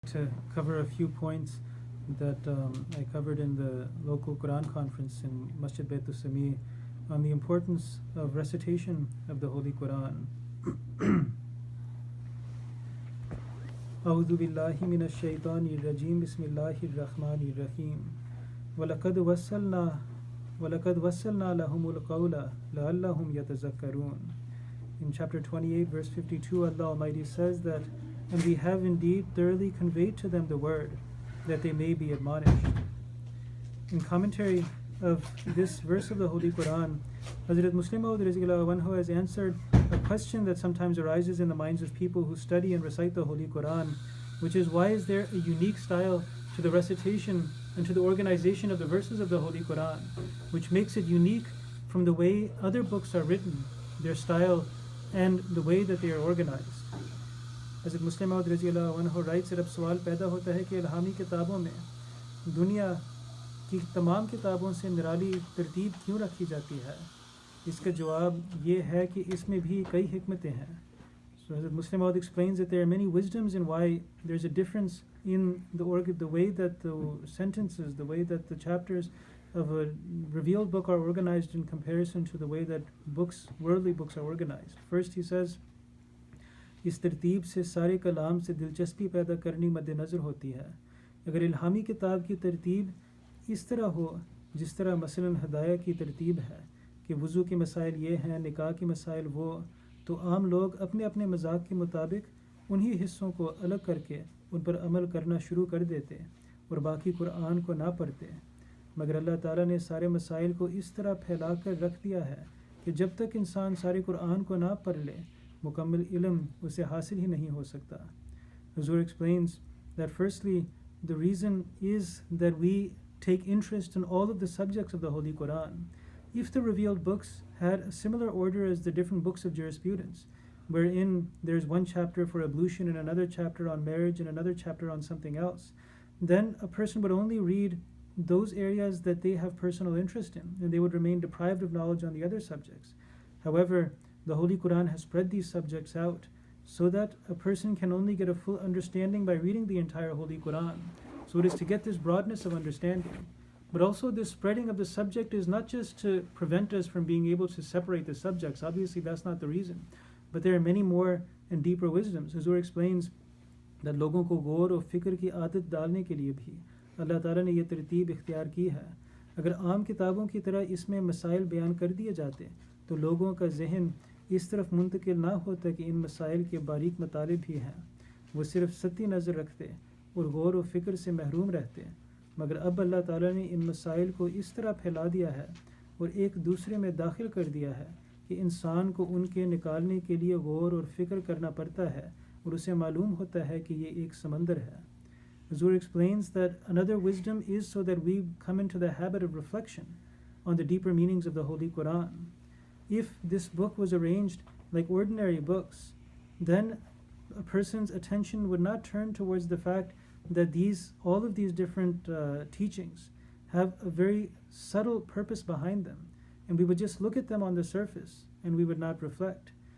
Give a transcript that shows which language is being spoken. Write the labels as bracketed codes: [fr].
[en] to cover a few points that I covered in the local Quran conference in Masjid Baitul Sami on the importance of recitation of the Holy Quran. [ar] أعوذ بالله من الشيطان الرجيم بسم الله الرحمن الرحيم ولقد وصلنا لهم القول لعلهم يتذكرون. [en] In chapter 28 verse 52, Allah Almighty says that, and we have indeed thoroughly conveyed to them the word that they may be admonished. In commentary of this verse of the Holy Quran, Hazrat Muslim Maud Rizwan has answered a question that sometimes arises in the minds of people who study and recite the Holy Quran, which is, why is there a unique style to the recitation and to the organization of the verses of the Holy Quran, which makes it unique from the way other books are written, their style and the way that they are organized. Hazrat Muslim Maud Rizwan writes that [hi] ab sawal paida hota hai ki ilhami kitabon mein दुनिया की तमाम किताबों से निराली तरतीब क्यों रखी जाती है? इसका जवाब ये है कि इसमें भी कई हिकमतें हैं. [en] So Hazrat Muslim Maud explains that there are many wisdoms in why there's a difference in the way that the sentences, the way that the chapters of a revealed book are organized in comparison to the way that worldly books are organized. First he says, [hi] इस तरतीब से सारे कलाम से दिलचस्पी पैदा करनी मद्देनज़र होती है. अगर इल्हामी किताब की तरतीब इस तरह हो जिस तरह मसलन हदाया की तरतीब है कि वज़ू के मसाइल ये हैं, निकाह के मसाइल वो, तो आम लोग अपने अपने मजाक के मुताबिक उन्हीं हिस्सों को अलग करके उन पर अमल करना शुरू कर देते और बाकी कुरान को ना पढ़ते. मगर अल्लाह ताला ने सारे मसाइल को इस तरह फैला कर रख दिया है कि जब तक इंसान सारे कुरान को ना पढ़ ले, मुकम्मल इल्म उसे हासिल ही नहीं हो सकता. [en] Huzur explains that firstly, the reason is that we take interest in all of the subjects of the Holy Quran. If the revealed books had a similar order as the different books of jurisprudence, wherein there's one chapter for ablution and another chapter on marriage and another chapter on something else, then a person would only read those areas that they have personal interest in, and they would remain deprived of knowledge on the other subjects. However, the Holy Quran has spread these subjects out so that a person can only get a full understanding by reading the entire Holy Quran. So it is to get this broadness of understanding. But also this spreading of the subject is not just to prevent us from being able to separate the subjects. Obviously that's not the reason. But there are many more and deeper wisdoms. Huzur explains that [hi] लोगों को गौर और फिक्र की आदत डालने के लिए भी अल्लाह ताला ने ये तरतीब इख्तियार की है. अगर आम किताबों की तरह इसमें मसाइल बयान कर दिए जाते तो लोगों का जहन इस तरफ मुंतकिल ना होता कि इन मसाइल के बारीक मतालिब भी हैं. वो सिर्फ सत्ती नज़र रखते और गौर व फिक्र से महरूम रहते. मगर अब अल्लाह ताला ने इन मसाइल को इस तरह फैला दिया है और एक दूसरे में दाखिल कर दिया है कि इंसान को उनके निकालने के लिए गौर और फिक्र करना पड़ता है और उसे मालूम होता है कि ये एक समंदर है. [en] Huzur explains that another wisdom is so that we come into the habit of reflection on the deeper meanings of the Holy Quran. If this book was arranged like ordinary books, then a person's attention would not turn towards the fact that all of these different teachings have a very subtle purpose behind them, and we would just look at them on the surface and we would not reflect.